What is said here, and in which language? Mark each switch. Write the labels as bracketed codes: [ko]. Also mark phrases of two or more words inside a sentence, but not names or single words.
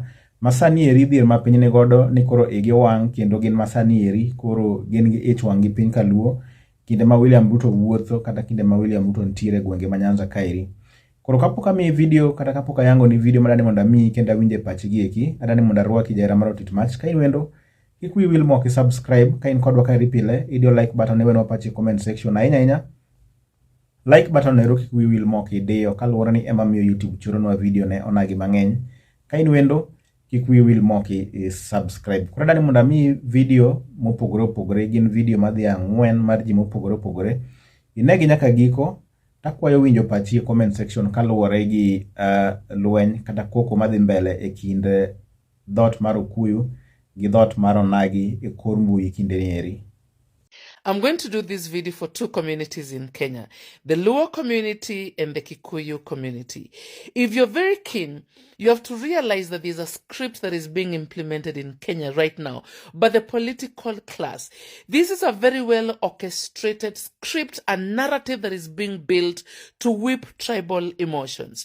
[luo] Masani eri dhier ma piny ni godo ni koro igi wang' kendo gin masani eri koro gin gi ich wang' gi piny Kaluo kinde ma William Ruto wuotho kata kinde ma William Ruto nitiere gwenge ma Nyanza kaeri. Koro kapok amiyi video kata kapok ayango ni video madani mondo amiyi kendo awinje pachi gi eki, adani mondo arwaki jaera mar Otit Mach. Ka in wendo kik wiyi wil mok subscribe, ka in kodwa kaeri pile idio like button ne wenwa pachi e [en] comment section. [luo] Ahinya [en] like button [luo] ero kik wiyi wil mok idiyo kaluwore ni ema miyo YouTube choronwa video ne onagi mang'eny. Ka in wendo kik wiyi wil mok subscribe. Koro adani mondo amiyi video mopogore opogore, gin video madhi 4 mar ji mopogore opogore. Inegi nyaka giko. Takwayo winjo pachi e [en] comment section [luo] kaluwore gi lweny kata koko madhi mbele e kind dhot mar Okuyu gi dhot mar Onagi e kor mbui kinde ni eri. [en] I'm going to do this video for two communities in Kenya, the LUO community and the Kikuyu community. If you're very keen, you have to realize that there's a script that is being implemented in Kenya right now by the political class. This is a very well orchestrated script and narrative that is being built to whip tribal emotions.